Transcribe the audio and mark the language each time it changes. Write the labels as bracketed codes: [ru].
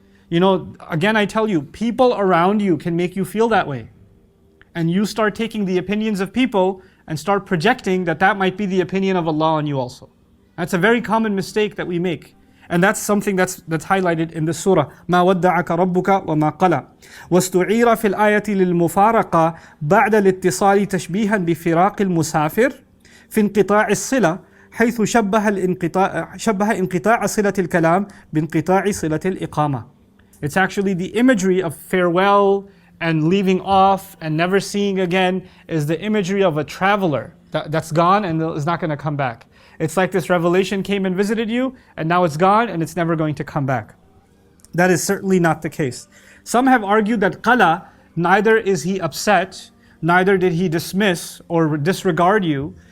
[en] Again I tell you, people around you can make you feel that way. And you start taking the opinions of people and start projecting that might be the opinion of Allah on you also. That's a very common mistake that we make. And that's something that's highlighted in the surah. [ar] ما ودعك ربك وما قلى. واستعير في الآية للمفارقة بعد الاتصال تشبيها بفراق المسافر في انقطاع الصلة حيث شبه انقطاع صلة الكلام بانقطاع صلة الإقامة. [en] It's actually the imagery of farewell and leaving off and never seeing again is the imagery of a traveler That's gone and it's not going to come back. It's like this revelation came and visited you, and now it's gone and it's never going to come back. That is certainly not the case. Some have argued that qala, neither is he upset, neither did he dismiss or disregard you.